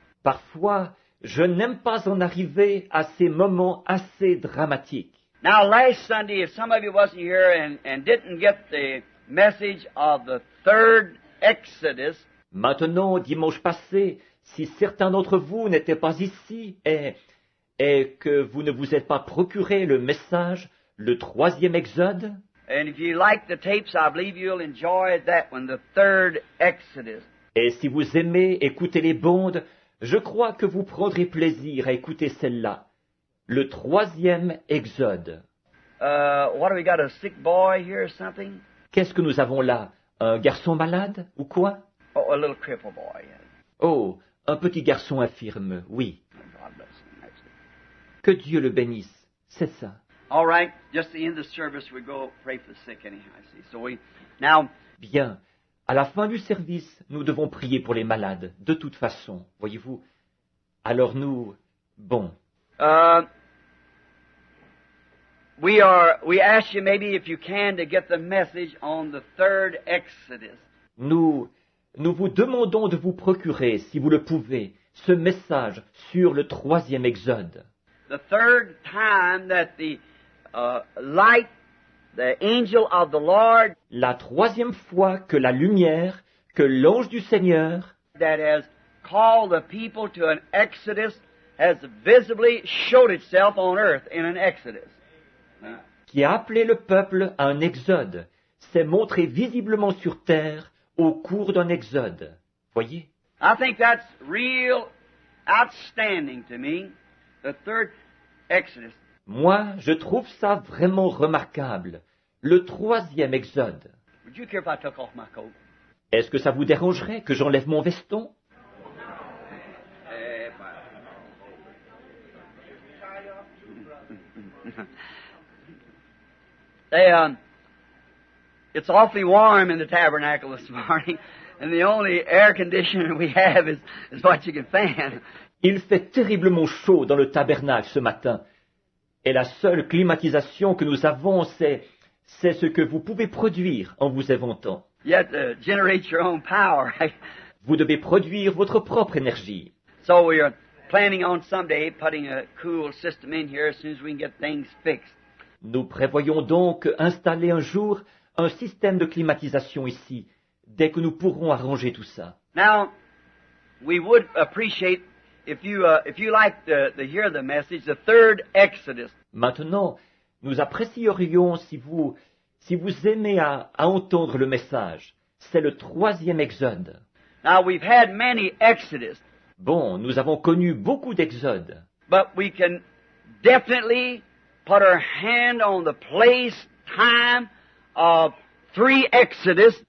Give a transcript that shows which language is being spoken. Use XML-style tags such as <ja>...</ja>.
<fr>parfois, je n'aime pas en arriver à ces moments assez dramatiques.</fr> <en>Now, last Sunday, if some of you wasn't here and didn't get the message of the third Exodus,</en> <fr>Maintenant, dimanche passé, si certains d'entre vous n'étaient pas ici et que vous ne vous êtes pas procuré le message, le 3e Exode,</fr> <en>and if you like the tapes, I believe you'll enjoy that one, the third Exodus.</en> <fr>et si vous aimez écouter les bandes, je crois que vous prendrez plaisir à écouter celle-là, le 3e Exode.</fr> <en>What do we got, a sick boy here or something?</en> <fr>Qu'est-ce que nous avons là? Un garçon malade ou quoi?</fr> <en>Oh, a little cripple boy.</en> <fr>Oh, un petit garçon infirme, oui.</fr> <en>God bless him. That's it.</en> <fr>Que Dieu le bénisse, c'est ça.</fr> <en>All right, just the end of the service, we go pray for the sick anyhow, I see. So now,</en> <fr>Bien, à la fin du service, nous devons prier pour les malades, de toute façon, voyez-vous. Alors bon,</fr> <en>we ask you maybe if you can to get the message on the third Exodus.</en> <fr>nous vous demandons de vous procurer, si vous le pouvez, ce message sur le 3e Exode.</fr> <en>The third time that the light, the angel of the Lord,</en> <fr>La 3e fois que la lumière, que l'ange du Seigneur,</fr> <en>that has called the people to an Exodus, has visibly showed itself on earth in an Exodus.</en> <fr>qui a appelé le peuple à un exode, s'est montré visiblement sur terre au cours d'un exode. Voyez?</fr> <en>I think that's real outstanding to me, the third Exodus.</en> <fr>Moi, je trouve ça vraiment remarquable. Le 3e Exode.</fr> <en>Would you care if I took off my coat?</en> <fr>Est-ce que ça vous dérangerait que j'enlève mon veston?</fr> <en>It's awfully warm in the tabernacle this morning, and the only air conditioner we have is what you can fan.</en> <fr>Il fait terriblement chaud dans le tabernacle ce matin. Et la seule climatisation que nous avons, c'est ce que vous pouvez produire en vous éventant.</fr> <en>You have to generate your own power, right?</en> <fr>Vous devez produire votre propre énergie.</fr> <en>So we are planning on someday putting a cool system in here as soon as we can get things fixed.</en> <fr>Nous prévoyons donc installer un jour un système de climatisation ici, dès que nous pourrons arranger tout ça.</fr> <en>Now, we would appreciate if you like to hear the message, the third Exodus.</en> <fr>Maintenant, nous apprécierions si vous aimez à entendre le message. C'est le 3e Exode.</fr> <en>Now, we've had many Exodus,</en> <fr>Bon, nous avons connu beaucoup d'exodes,</fr> <en>but we can definitely put our hand on the place, time of 3 Exodus,</en>